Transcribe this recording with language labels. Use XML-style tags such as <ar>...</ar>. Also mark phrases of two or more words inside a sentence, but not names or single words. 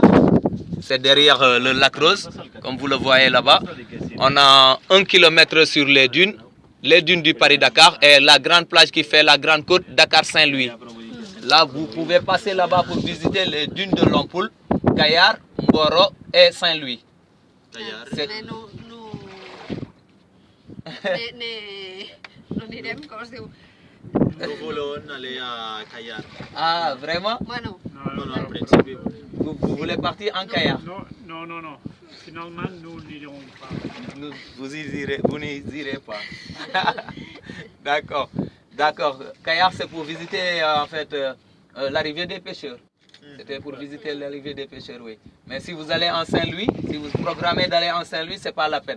<fr>C'est derrière le lac Rose, comme vous le voyez là-bas. On a 1 km sur les dunes du Paris-Dakar et la grande plage qui fait la grande côte Dakar-Saint-Louis. Là, vous pouvez passer là-bas pour visiter les dunes de Lompoul, Kayar, Mboro et Saint-Louis.</fr> <ca>No anirem, com es diu? No volon aller a Kayar.</ca> <fr>Ah, vraiment?</fr> <ca>Bueno, Bueno, al principi.</ca> <fr>Vous voulez partir en Kayar? Non, non, non. Finalement, nous n'irons pas. Vous n'y irez pas. D'accord. D'accord. Kayar, c'est pour visiter en fait l'arrivée des pêcheurs. C'était pour visiter l'arrivée des pêcheurs, oui. Mais si vous allez en Saint-Louis, si vous programmez d'aller en Saint-Louis, c'est pas la peine.</fr>